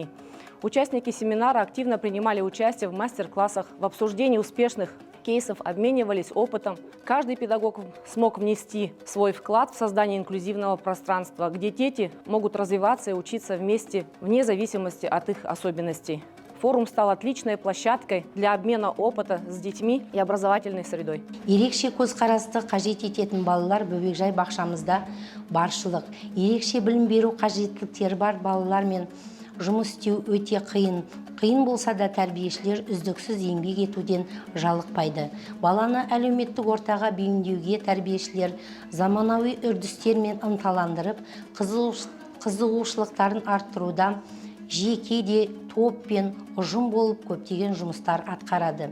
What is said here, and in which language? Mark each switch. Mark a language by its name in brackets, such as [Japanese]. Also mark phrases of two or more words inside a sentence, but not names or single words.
[Russian] Участники семинара активно принимали участие в мастер-классах, в обсуждении успешных кейсов, обменивались опытом. Каждый педагог смог внести свой вклад в создание инклюзивного пространства, где дети могут развиваться и учиться вместе вне зависимости от их особенностей. Форум стал отличной площадкой для обмена опыта с детьми и образовательной средой. [Kazakh] Ерекше көзқарасты қажет ететін балалар бөбекжай бақшамызда баршылық. Ерекше білім беру қажеттіліктері бар балалармен жұмыс істеу өте қиын. Қиын болса да тәрбиешілер үздіксіз еңбек етуден жалықпайды. Баланы әлеуметтік ортаға бейімдеуге тәрбиешілер заманауи үрдістермен ынталандырып, қызығушылықтарын арттыруда жеке де топпен ұжым болып көптеген жұмыстар атқарады.